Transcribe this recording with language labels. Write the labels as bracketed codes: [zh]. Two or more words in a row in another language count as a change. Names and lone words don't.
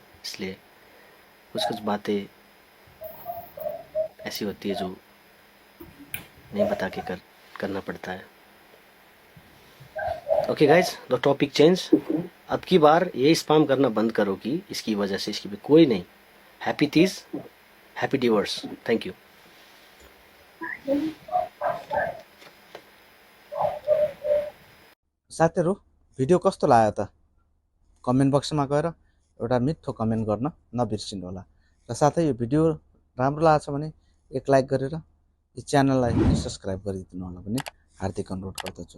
[hi] इसलिए कुछ कुछ बातें ऐसी होती है जो नहीं बता के करना पड़ता है। [en] OK guys, the topic change. [hi] अब की बार ये स्पैम करना बंद करो कि इसकी वजह से इसकी कोई नहीं। [en] Happy Teej, happy divorce. Thank you. [ne] साथीहरू भिडियो कस्तो लाग्यो त [en] comment boxमा [ne] गएर एउटा मिठो कमेन्ट गर्न नबिर्सिनु होला। र साथै यो भिडियो राम्रो लागेछ भने एक लाइक गरेर यो च्यानललाई सब्स्क्राइब गरिदिनु होला भने हार्दिक अनुरोध गर्दछु।